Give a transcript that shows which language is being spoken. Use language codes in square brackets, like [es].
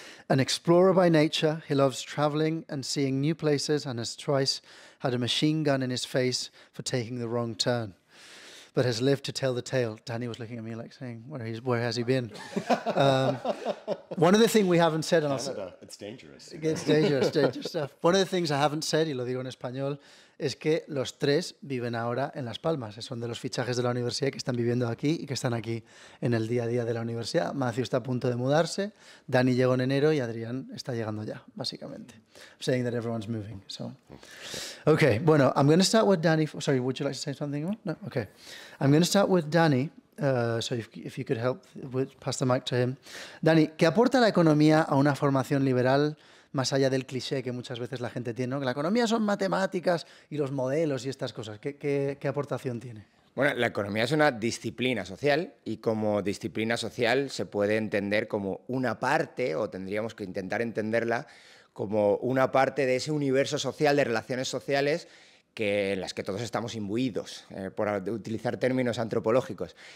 [en] An explorer by nature, he loves traveling and seeing new places and has twice had a machine gun in his face for taking the wrong turn, but has lived to tell the tale. Danny was looking at me like saying, where has he been? One of the things we haven't said... Canada, it's dangerous. It's dangerous stuff. One of the things I haven't said, [es] y lo digo en español, es que los tres viven ahora en Las Palmas. Son de los fichajes de la universidad que están viviendo aquí y que están aquí en el día a día de la universidad. Matthew está a punto de mudarse, Dani llegó en enero y Adrián está llegando ya, básicamente. [en] I'm saying that everyone's moving. So. Okay, bueno, I'm going to start with Dani. Sorry, would you like to say something more? No? Okay. I'm going to start with Dani. So if you could help pass the mic to him. [es] Dani, ¿qué aporta la economía a una formación liberal más allá del cliché que muchas veces la gente tiene, ¿no? Que la economía son matemáticas y los modelos y estas cosas? ¿Qué aportación tiene? Bueno, la economía es una disciplina social y como disciplina social se puede entender como una parte, o tendríamos que intentar entenderla como una parte de ese universo social de relaciones sociales en las que todos estamos imbuidos, por utilizar términos antropológicos.